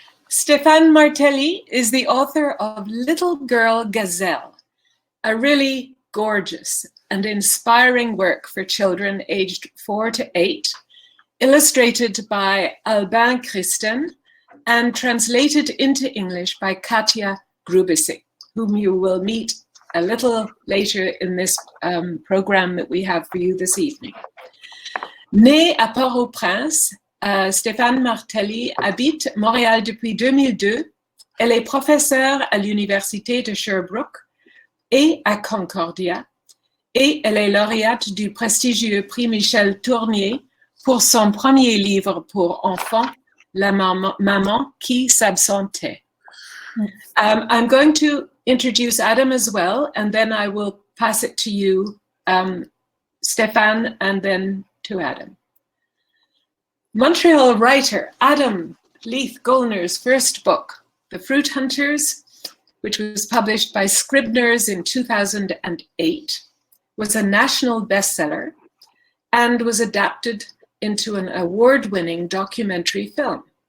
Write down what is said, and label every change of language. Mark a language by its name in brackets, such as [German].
[English] Stéphane Martelly is the author of Little Girl Gazelle, a really gorgeous and inspiring work for children aged 4 to 8, illustrated by Albin Christen and translated into English by Katia Grubisic, whom you will meet a little later in this program that we have for you this evening. [French] Né à Port-au-Prince, Stéphane Martelly habite Montréal depuis 2002. Elle est professeure à l'Université de Sherbrooke et à Concordia, et elle est lauréate du prestigieux prix Michel Tournier pour son premier livre pour enfants, La maman qui s'absentait. [English] I'm going to introduce Adam as well, and then I will pass it to you, Stéphane, and then to Adam. Montreal writer Adam Leith Gollner's first book, The Fruit Hunters, which was published by Scribner's in 2008, was a national bestseller and was adapted into an award-winning documentary film.